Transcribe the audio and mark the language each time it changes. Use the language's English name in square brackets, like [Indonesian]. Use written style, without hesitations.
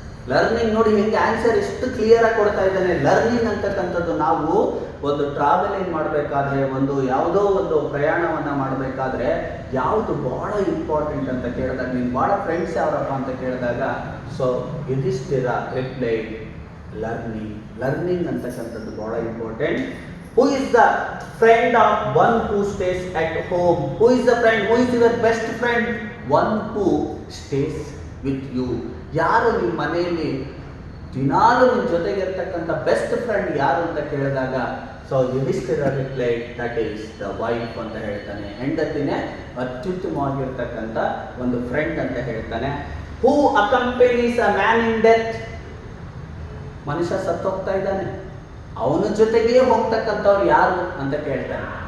[Kannada] Learning ನೋಡಿ ಹೆಂಗೆ answer ಎಷ್ಟು ಕ್ಲಿಯರ್ ಆಗಿ ಕೊಡ್ತಾ ಇದ್ದಾನೆ. ಲರ್ನಿಂಗ್ ಅಂತಕ್ಕಂಥದ್ದು ನಾವು ಒಂದು ಟ್ರಾವೆಲಿಂಗ್ ಮಾಡಬೇಕಾದ್ರೆ, ಒಂದು ಯಾವುದೋ ಒಂದು ಪ್ರಯಾಣವನ್ನ ಮಾಡಬೇಕಾದ್ರೆ ಯಾವುದು ಬಹಳ ಇಂಪಾರ್ಟೆಂಟ್ ಅಂತ ಕೇಳಿದಾಗ, ನೀನು ಬಹಳ ಫ್ರೆಂಡ್ಸ್ ಯಾರಪ್ಪ ಅಂತ ಕೇಳಿದಾಗ, so Yudhishthira reply, learning. Learning ಅಂತಕ್ಕಂಥದ್ದು ಬಹಳ important. [English] Who is the friend of one who stays at home? Who is the friend? Who is your best friend? One who stays with you. [Kannada] ಯಾರು ನಿಮ್ಮ ಮನೆಯಲ್ಲಿ ದಿನಾಲು ನಿಮ್ಮ ಜೊತೆಗೆ ಇರ್ತಕ್ಕಂಥ ಬೆಸ್ಟ್ ಫ್ರೆಂಡ್ ಯಾರು ಅಂತ ಕೇಳಿದಾಗ, so Yudhishthira reply, [English] that is the wife [Kannada] ಅಂತ ಹೇಳ್ತಾನೆ. ಹೆಂಡತಿನೇ ಅತ್ಯುತ್ತಮವಾಗಿರ್ತಕ್ಕಂಥ ಒಂದು ಫ್ರೆಂಡ್ ಅಂತ ಹೇಳ್ತಾನೆ. [English] Who accompanies a man in death? [Kannada] ಮನುಷ್ಯ ಸತ್ತೋಗ್ತಾ ಇದ್ದಾನೆ, ಅವನ ಜೊತೆಗೆ ಹೋಗ್ತಕ್ಕಂಥವ್ರು ಯಾರು ಅಂತ ಕೇಳ್ತಾನೆ.